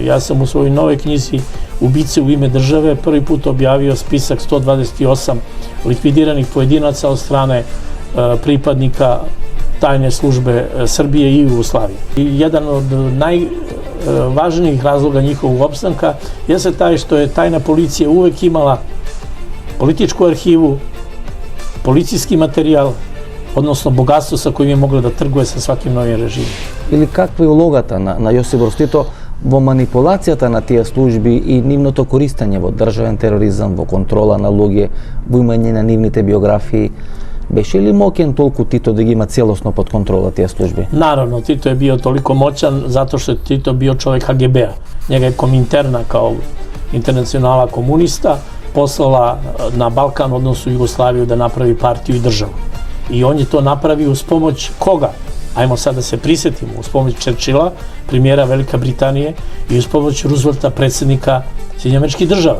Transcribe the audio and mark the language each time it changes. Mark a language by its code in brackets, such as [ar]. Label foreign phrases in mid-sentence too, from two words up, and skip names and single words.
[sr] Ja sam u svojoj nove knjizi Ubice u ime države prvi put objavio spisak 128 likvidiranih pojedinaca od strane pripadnika tajne službe Srbije i Jugoslavije. Jedan od najvažnijih razloga njihovog opstanka jeste taj što je tajna policija uvek imala političku arhivu, policijski materijal, odnosno bogatstvo sa kojim je mogla [mk] да тргуе [sr] sa svakim novim režimom. [mk] Или каква е улогата на Јосип Брз Тито во манипулацијата на тие служби и нивното користење во државен тероризам, во контрола на луѓе, во имање на нивните биографии? Беше ли моќен толку Тито да ги има целосно под контрола тие служби? [sr] Naravno, Tito je bio toliko moćan zato što je Tito bio čovjek KGB-a. Njega je Kominterna kao internacionala komunista poslala na Balkan, odnosno Jugoslaviju, da napravi partiju i državu. I on je to napravio uz pomoć koga? Ajmo sad da se prisetimo, uz pomoć Churchilla, premijera Velika Britanije, i uz pomoć Roosevelta, predsjednika Sjedinjenih Američkih Država.